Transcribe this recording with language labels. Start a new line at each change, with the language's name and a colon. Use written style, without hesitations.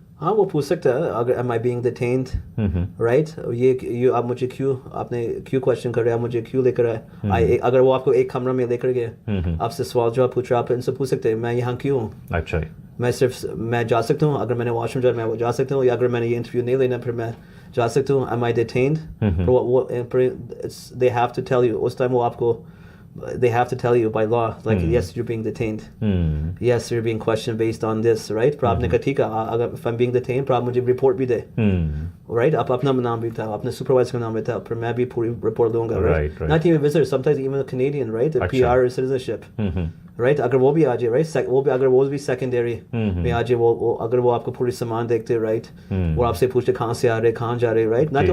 Hindi: हाँ, वो पूछ सकता है अगर
English: am I being detained, right,
Hindi: ये आप मुझे क्यों क्वेश्चन कर रहे हैं, आप मुझे क्यों लेकर आए। अगर वो आपको एक कमरा में लेकर गया, आपसे सवाल जवाब पूछ रहे, आप इनसे पूछ सकते हैं मैं यहाँ क्यों हूँ। अच्छा, मैं जा सकता हूँ, अगर मैंने वॉशरूम जाना मैं वो जा सकता हूँ, या अगर मैंने ये इंटरव्यू नहीं लेना फिर मैं जा सकता हूँ।
English: am I detained, they have to tell you,
Hindi: उस टाइम वो आपको
English: they have to tell you by law, like yes you're being detained, yes you're being questioned based on this, right।
Hindi: पर आपने कहा ठीक है, अगर
English: if I'm being detained
Hindi: पर आप मुझे रिपोर्ट भी दे, right, आप अपना नाम भी था, अपने सुपरवाइजर का नाम भी था, फिर मैं भी पूरी रिपोर्ट दूंगा, right।
English: Not even visitor, sometimes even a Canadian, right, a PR or citizenship,
Hindi: right, अगर वो भी आ जाए, right, वो भी सेकेंडरी में आ जाए, वो अगर वो आपको पूरी सामान देखते, right, वो आपसे पूछते कहाँ से आ रहे, कहाँ जा रहे, right।